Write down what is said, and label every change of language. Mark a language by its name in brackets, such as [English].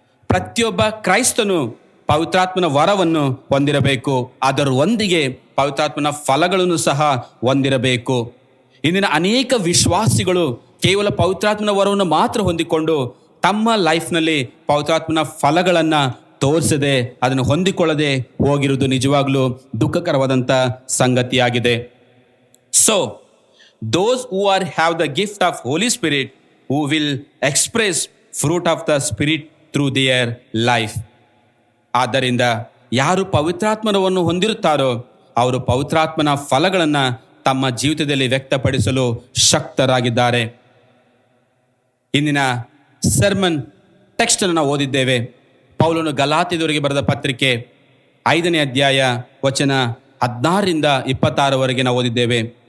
[Kannada] ಪ್ರತಿಯೊಬ್ಬ ಕ್ರೈಸ್ತನು ಪವಿತ್ರಾತ್ಮನ ವರವನ್ನು ಹೊಂದಿರಬೇಕು, ಅದರೊಂದಿಗೆ ಪವಿತ್ರಾತ್ಮನ ಫಲಗಳನ್ನು ಸಹ ಹೊಂದಿರಬೇಕು. ಇಂದಿನ ಅನೇಕ ವಿಶ್ವಾಸಿಗಳು ಕೇವಲ ಪವಿತ್ರಾತ್ಮನ ವರವನ್ನು ಮಾತ್ರ ಹೊಂದಿಕೊಂಡು ತಮ್ಮ ಲೈಫ್ನಲ್ಲಿ ಪವಿತ್ರಾತ್ಮನ ಫಲಗಳನ್ನು ತೋರಿಸದೆ ಅದನ್ನು ಹೊಂದಿಕೊಳ್ಳದೆ ಹೋಗಿರುವುದು ನಿಜವಾಗ್ಲೂ ದುಃಖಕರವಾದಂಥ ಸಂಗತಿಯಾಗಿದೆ. [English] So those who have the gift of Holy Spirit, who will express fruit of the Spirit through their life. [Kannada] ಆದ್ದರಿಂದ ಯಾರು ಪವಿತ್ರಾತ್ಮನವನ್ನು ಹೊಂದಿರುತ್ತಾರೋ ಅವರು ಪವಿತ್ರಾತ್ಮನ ಫಲಗಳನ್ನು ತಮ್ಮ ಜೀವಿತದಲ್ಲಿ ವ್ಯಕ್ತಪಡಿಸಲು ಶಕ್ತರಾಗಿದ್ದಾರೆ. ಇಂದಿನ ಸರ್ಮನ್ ಟೆಕ್ಸ್ಟ್ ಅನ್ನು ನಾವು ಓದಿದ್ದೇವೆ. ಪೌಲನು ಗಲಾತ್ಯದವರಿಗೆ ಬರೆದ ಪತ್ರಿಕೆ 5ನೇ ಅಧ್ಯಾಯ ವಚನ 16ರಿಂದ 26 ನಾವು ಓದಿದ್ದೇವೆ.